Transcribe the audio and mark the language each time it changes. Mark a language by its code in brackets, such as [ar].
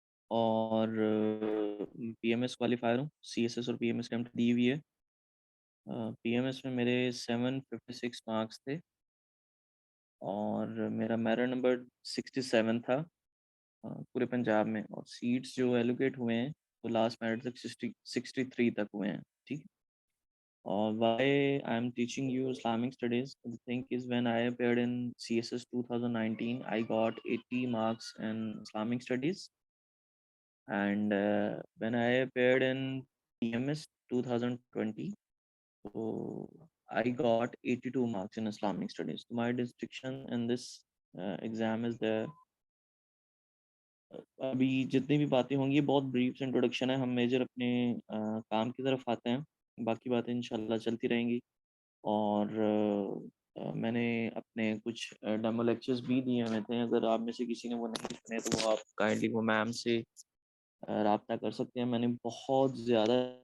[ur] اور P M S qualifier ہوں۔ C S S اور پی ایم ایس اٹیمپٹ دی ہوئی ہے۔ پی ایم ایس میں میرے 756 مارکس تھے اور میرا میرٹ نمبر 67 تھا پورے پنجاب میں، اور سیٹس جو ایلوکیٹ ہوئے ہیں وہ لاسٹ میرٹ تک 63 تک ہوئے ہیں، ٹھیک ہے۔ [en] Why I'm teaching you Islamic studies? The thing is, when I appeared in CSS 2019, I got 80 marks in Islamic studies, and when I appeared in PMS 2020, so I got 82 marks in Islamic studies. So my distinction in this exam is there. [ur] ابھی جتنی بھی باتیں ہوں گی بہت brief introduction ہے، ہم major اپنے کام کی طرف آتے ہیں، باقی باتیں انشاءاللہ چلتی رہیں گی۔ اور میں نے اپنے کچھ ڈیمو لیکچرز بھی دیے ہوئے تھے، اگر آپ میں سے کسی نے وہ نہیں سنے تو وہ آپ کائنڈلی وہ میم سے رابطہ کر سکتے ہیں۔ میں نے بہت زیادہ